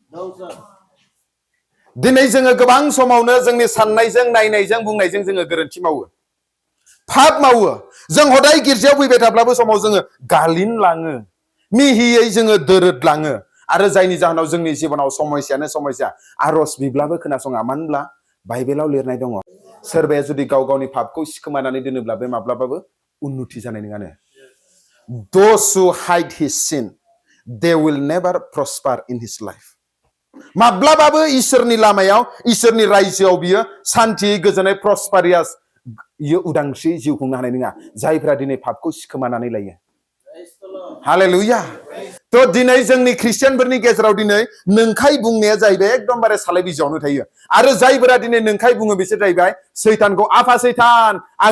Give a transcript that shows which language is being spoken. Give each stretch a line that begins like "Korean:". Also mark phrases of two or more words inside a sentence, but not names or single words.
Bodo: दिनै जोङो गोबां समावनो जोंनि साननायजों नायनायजों बुंनायजों जोङो गोरोन्थि मावो पाप मावो जों हदाय गिर्जायाव फैबाय थाब्लाबो समाव जोङो गालिन लाङो मिहियै जोङो दोरोदलाङो आरो जायनि जाहोनाव जोंनि जिबनाव समस्यानो समस्या आरज बिब्लाबो खोनासङा मानो होनब्ला बाइबेलाव लिरनाय दङ सोरबाया जुदि गाव गावनि पापखौ सिखोमानानै दोनोब्ला बे माब्लाबाबो उन्नति जानाय नङानो
English: those who hide his sin they will never prosper in his life
Bodo: माब्लाबाबो इसोरनि लामायाव इसोरनि रायजोआव बियो सान्थियै गोजोनै प्रस्पारियास बियो उदांस्रि जिउ खुंनो हानाय नङा जायफ्रा दिनै पापखौ सिखोमानानै लायो हालेलुया थ' दिनै जोंनि ख्रिस्टियानफोरनि गेजेराव दिनै नोंखाय बुंनाया जाहैबाय एकदमबारे सालाय बिजौआवनो थायो आरो जायफोरा दिनै नोंखाय बुङो बिसोर जाहैबाय सैतानखौ आफा सैतान आं